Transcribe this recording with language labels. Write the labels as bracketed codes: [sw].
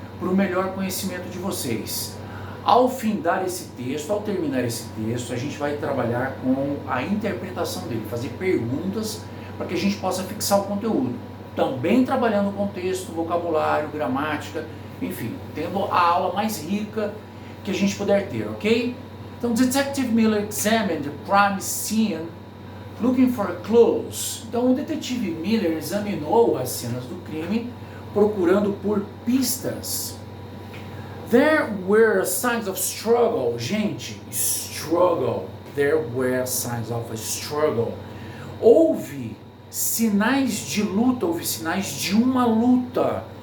[pt] Para o melhor conhecimento de vocês. Ao findar esse texto, ao terminar esse texto, a gente vai trabalhar com a interpretação dele, fazer perguntas para que a gente possa fixar o conteúdo. Também trabalhando o contexto, vocabulário, gramática, enfim, tendo a aula mais rica que a gente puder ter, ok? [en] Então, Detective Miller examined the crime scene looking for clues. [pt] Então, o detetive Miller examinou as cenas do crime procurando por pistas. [en] There were signs of struggle. Gente, struggle. There were signs of a struggle. [pt] Houve sinais de luta, houve sinais de uma luta.